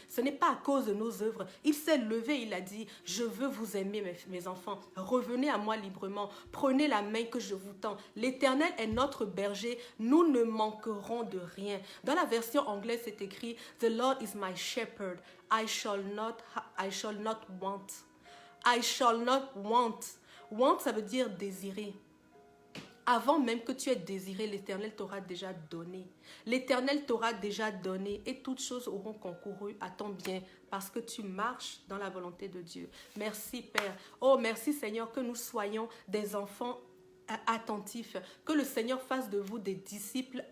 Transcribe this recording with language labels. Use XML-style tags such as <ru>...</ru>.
<fr>Ce n'est pas à cause de nos œuvres. Il s'est levé, il a dit « Je veux vous aimer, mes enfants. Revenez à moi librement. Prenez la main que je vous tends. L'Éternel est notre berger. Nous ne manquerons de rien. » Dans la version anglaise, c'est écrit «</fr> <en>The Lord is my shepherd. I shall not want. » I shall not want.</en> <fr>Want, ça veut dire désirer. Avant même que tu aies désiré, l'Éternel t'aura déjà donné. L'Éternel t'aura déjà donné et toutes choses auront concouru à ton bien parce que tu marches dans la volonté de Dieu. Merci Père. Oh, merci Seigneur que nous soyons des enfants attentifs. Que le Seigneur fasse de vous des disciples</fr>